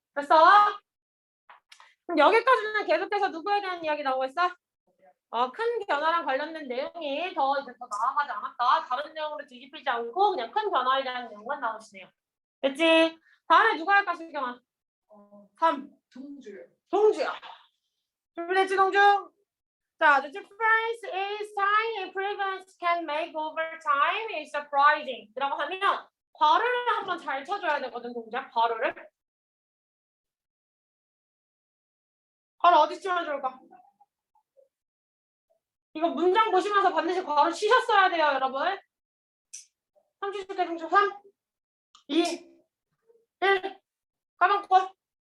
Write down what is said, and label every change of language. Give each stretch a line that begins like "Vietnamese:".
Korean: 그래서 그럼 여기까지는 계속해서 누구에 대한 이야기 나오고 있어? 큰 변화랑 관련된 내용이 더 이제 더 나아가지 않았다. 다른 내용으로 뒤집히지 않고 그냥 큰 변화에 대한 내용만 나오시네요. 됐지? 다음에 누가 할까, 신경아? 3. 동주야. 준비됐지, 동주? 자,
English: the difference is tiny improvements can make over time is surprising.
Korean: 라고 하면 괄호를 한번 잘 쳐줘야 되거든, 동주야. 괄호를. 괄호 어디 치면 좋을까? 이거 문장 보시면서 반드시 괄호 치셨어야 돼요, 여러분. 30개 동주 3, 2, 1. 까먹고.